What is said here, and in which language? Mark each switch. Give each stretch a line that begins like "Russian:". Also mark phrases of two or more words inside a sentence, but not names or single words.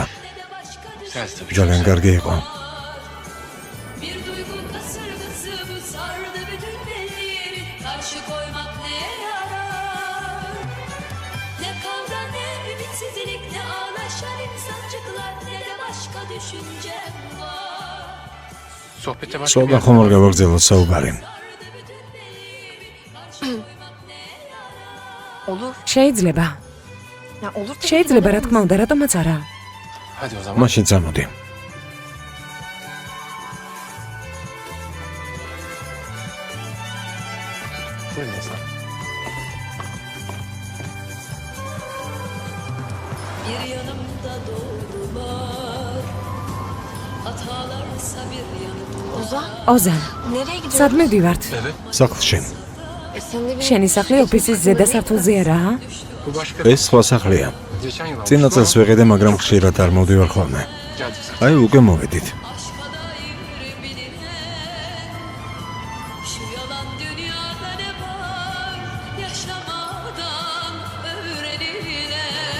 Turkish: Ters tabii.
Georgian: ძალიან კარგი იყო.
Turkish: Bir duygu kasırgası bu sardı bütün bellerimi. Karşı koymak ne yarar? Ne kavga ne ümitsizlik ne ağlaşan insancıklar ne de başka düşüncem var. Sohbette başka bir
Georgian: სულ ხომ არ გავაგრძელოთ საუბარი.
Turkish: Olur.
Georgian: შეიძლება.
Turkish: Ya olur tabii ki,
Georgian: შეიძლება
Turkish: neden
Georgian: რა თქმა უნდა, რატომაც არა.
Turkish: Hadi o zaman.
Georgian: მაშინ წამოდი.
Turkish: Buyurun Esra. Bir yanımda doğrular hatalarsa bir yanımda. Ozan
Georgian: ოზან,
Turkish: nereye gidiyorsun?
Georgian: სად მივდივართ?
Turkish: Evet.
Georgian: სახლში.
Turkish: Sen de bir...
Georgian: შენი სახლი ოფისის ზედა სართულზე არაა?
Turkish: Bu başka.
Georgian: ეს სხვა სახლია.
Turkish: Geçen yıl almıştım
Georgian: წინა
Turkish: ama
Georgian: წელს ვეყიდე, მაგრამ ხშირად არ მოვდივარ ხოლმე.
Turkish: geldik zaten.
Georgian: აი, უკვე მოვედით.
Turkish: Aşka dair bilinen şu yalan dünyada ne var yaşamadan öğrenilen.